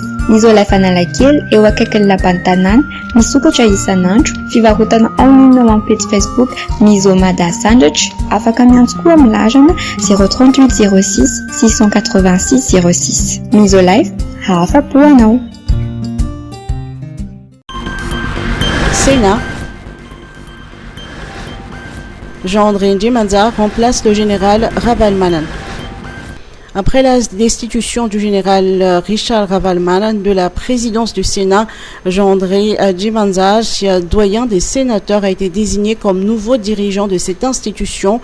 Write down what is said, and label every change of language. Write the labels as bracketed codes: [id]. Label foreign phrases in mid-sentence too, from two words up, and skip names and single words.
[mg] Misolife Analakely eo akaikin'ny lapan'ny tanàna, misokatra isan'andro, fivarotana online ao amin'ny page Facebook Misomada Sandwich, afaka miantso koa amin'ny larana 038 06 686 06. Misolife, afa-po anao. [fr] Sénat. Jean-André Ndjimanza remplace le général Rabalmanan. Après la destitution du général Richard Ravalman de la présidence du Sénat, Jean-André Djimanzaj, doyen des sénateurs, a été désigné comme nouveau dirigeant de cette institution.